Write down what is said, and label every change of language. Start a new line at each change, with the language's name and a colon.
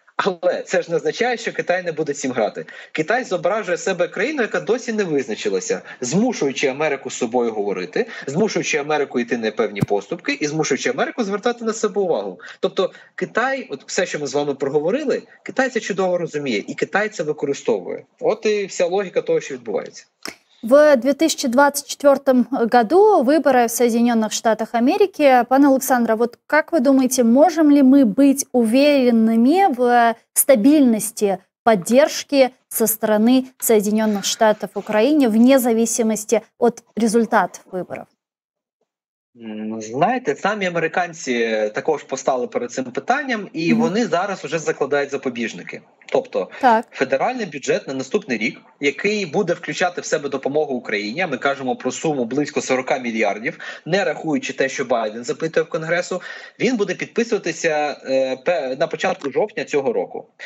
Ukrainian: Але це ж не означає, що Китай не буде цим грати. Китай зображує себе країну, яка досі не визначилася, змушуючи Америку з собою говорити, змушуючи Америку йти на певні поступки і змушуючи Америку звертати на себе увагу. Тобто Китай, все, що ми з вами проговорили, Китай це чудово розуміє, і Китай це використовує. От і вся логіка того, що відбувається.
Russian: В 2024 году выборы в Соединенных Штатах Америки. Пане Олександре, вот как вы думаете, можем ли мы быть уверенными в стабильности поддержки со стороны Соединенных Штатов Украине вне зависимости от результатов выборов?
Ukrainian: Знаєте, самі американці також постали перед цим питанням, і вони зараз вже закладають запобіжники. Тобто федеральний бюджет на наступний рік, який буде включати в себе допомогу Україні, а ми кажемо про суму близько 40 мільярдів, не рахуючи те, що Байден запитує в Конгресу, він буде підписуватися на початку жовтня цього року.